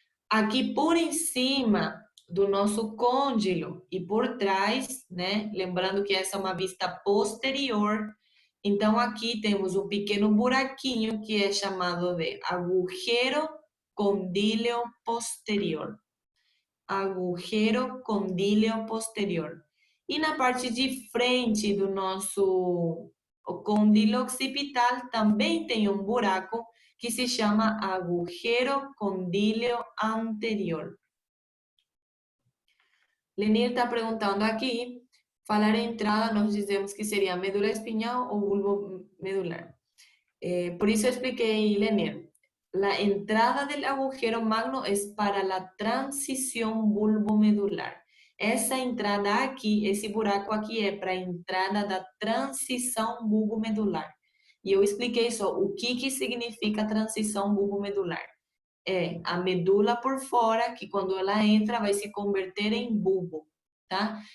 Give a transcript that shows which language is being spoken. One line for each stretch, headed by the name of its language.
Portuguese: Aqui por em cima do nosso côndilo e por trás, né? Lembrando que essa é uma vista posterior. Então, aqui temos um pequeno buraquinho que é chamado de agujero condíleo posterior.
Spanish: Agujero condíleo posterior.
Portuguese: E na parte de frente do nosso condilo occipital também tem um buraco que se chama agujero condíleo anterior. Lenir está perguntando aqui, falar entrada, nós dizemos que seria medula espinhal ou bulbo medular. Por isso expliquei, Lenir.
Spanish: La entrada del agujero magno es para la transición bulbomedular.
Portuguese: Essa entrada aqui, esse buraco aqui é para a entrada da transição bulbomedular. E eu expliquei só o que significa transição bulbomedular. É a medula por fora, que quando ela entra vai se converter em bulbo, tá?